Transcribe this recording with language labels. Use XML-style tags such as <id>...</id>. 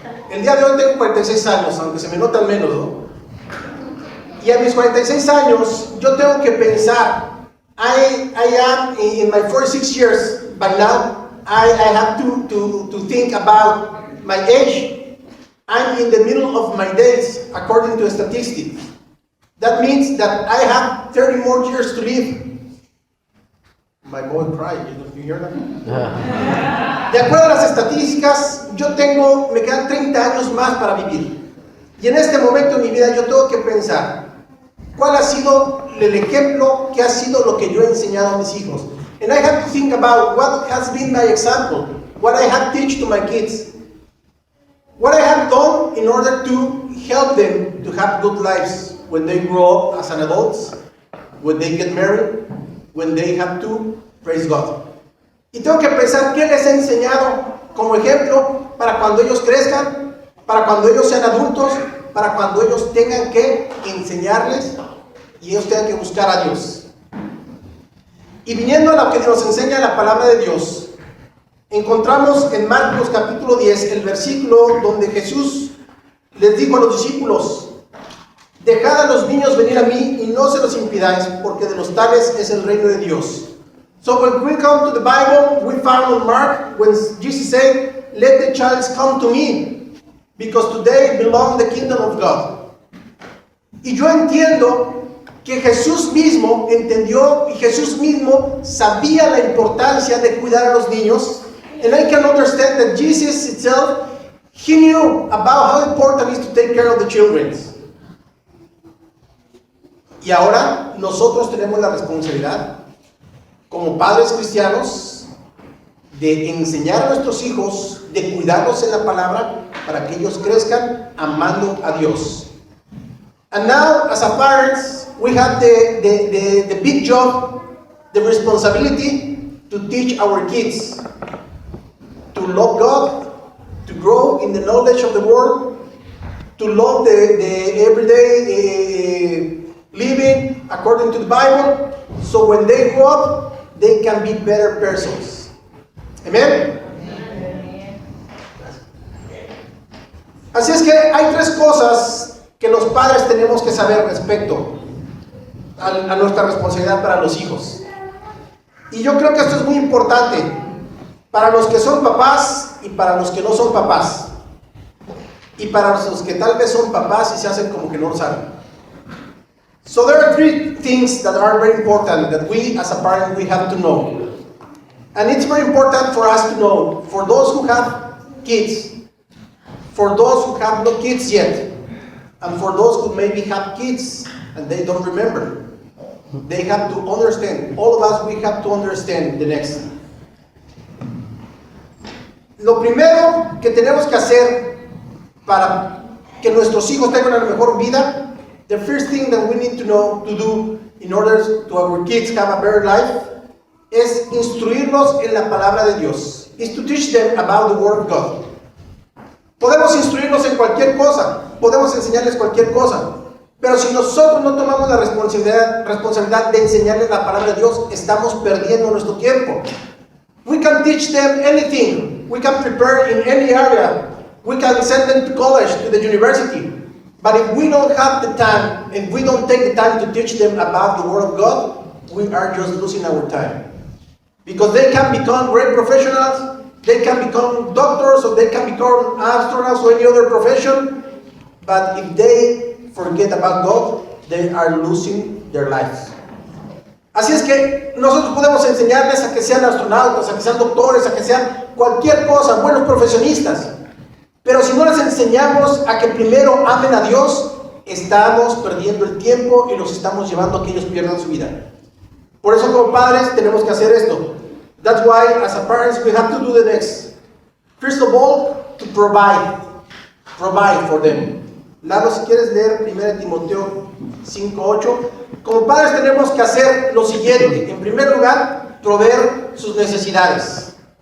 <es>El día de hoy tengo 46 años, aunque se me notan menos, ¿no? Y a mis 46 años, yo tengo que pensar,</es> <en>I am in my 46 years by now, I have to think about my age. I'm in the middle of my days, according to statistics. That means that I have 30 more years to live. My boy cried, you hear that?</en> <es>De acuerdo a las estadísticas, me quedan 30 años más para vivir. Y en este momento en mi vida yo tengo que pensar, ¿cuál ha sido el ejemplo que ha sido lo que yo he enseñado a mis hijos?</es> <en>And I have to think about what has been my example, what I have teach to my kids, what I have done in order to help them to have good lives when they grow up as an adults, when they get married, when they have to praise God.</en> <es>Y tengo que pensar qué les he enseñado como ejemplo para cuando ellos crezcan, para cuando ellos sean adultos, para cuando ellos tengan que enseñarles y ellos tengan que buscar a Dios. Y viniendo a lo que nos enseña la palabra de Dios, encontramos en Marcos capítulo 10 el versículo donde Jesús les dijo a los discípulos: dejad a los niños venir a mí y no se los impidáis, porque de los tales es el reino de Dios.</es> <en>So when we come to the Bible, we found on Mark when Jesus said, let the child come to me, because today belongs the kingdom of God.</en> <es>Y yo entiendo que Jesús mismo entendió y Jesús mismo sabía la importancia de cuidar a los niños.</es> <en>And I can understand that Jesus itself, he knew about how important it is to take care of the children.</en> <es>Y ahora nosotros tenemos la responsabilidad, como padres cristianos, de enseñar a nuestros hijos, de cuidarlos en la palabra, para que ellos crezcan amando a Dios.</es> <en>And now, as a parents, we have the big job, the responsibility to teach our kids to love God, to grow in the knowledge of the Word, to love the everyday living according to the Bible, so when they grow up, they can be better persons. Amen.</en> <es>Así es que hay tres cosas que los padres tenemos que saber respecto a nuestra responsabilidad para los hijos. Y yo creo que esto es muy importante para los que son papás y para los que no son papás. y para los que tal vez son papás y se hacen como que no lo saben.</es> <en>So there are three things that are very important that we as a parent we have to know. And it's very important for us to know, for those who have kids, for those who have no kids yet, and for those who maybe have kids and they don't remember. They have to understand, all of us, we have to understand the next.</en> <es>Lo primero que tenemos que hacer para que nuestros hijos tengan una mejor vida,</es> <en>the first thing that we need to know to do in order to our kids have a better life,</en> <es>es instruirlos en la palabra de Dios.</es> <en>Is to teach them about the Word of God.</en> <es>Podemos instruirlos en cualquier cosa, podemos enseñarles cualquier cosa, pero si nosotros no tomamos la responsabilidad de enseñarles la palabra de Dios, estamos perdiendo nuestro tiempo.</es> <en>We can teach them anything. We can prepare in any area. We can send them to college, to the university. But if we don't have the time, if we don't take the time to teach them about the Word of God, we are just losing our time. Because they can become great professionals, they can become doctors, or they can become astronauts or any other profession. But if they forget about God, they are losing their lives.</en> <es>Así es que nosotros podemos enseñarles a que sean astronautas, a que sean doctores, a que sean cualquier cosa, buenos profesionistas. Pero si no les enseñamos a que primero amen a Dios, estamos perdiendo el tiempo y los estamos llevando a que ellos pierdan su vida. Por eso como padres tenemos que hacer esto.</es> <en>That's why as a parents we have to do the next. First of all, to provide for them.</en> <es>Lalo, si quieres leer 1 Timoteo 5:8. Como padres tenemos que hacer lo siguiente. En primer lugar, proveer sus necesidades.</es>